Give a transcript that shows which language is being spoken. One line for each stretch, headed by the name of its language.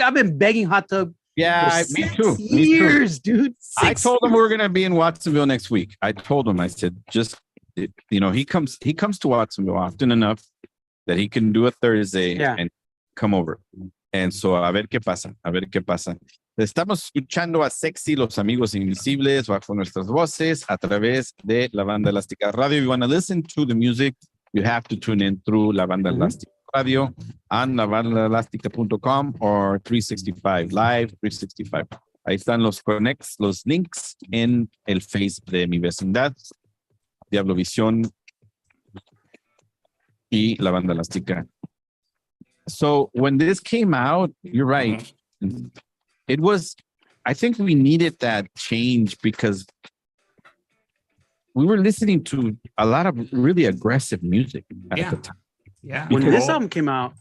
English: I've been begging Hot Tub. Yeah, me too. Years, dude. I told him we were gonna be in Watsonville next week. I told him. I said, he comes to Watsonville often enough that he can do a Thursday and come over. And so
Spanish: a ver qué pasa. Estamos escuchando a Sexy, Los Amigos Invisibles, bajo nuestras voces a través de La Banda Elástica Radio.
English: If you want to listen to the music, you have to tune in through La Banda Elástica Radio on labandaelástica.com or 365 Live, 365.
Spanish: Ahí están los connects, los links en el Face de Mi Vecindad, DiavloVision y La Banda Elástica.
English: So when this came out, you're right. It was, I think we needed that change because we were listening to a lot of really aggressive music at the time. Yeah. When this album came out,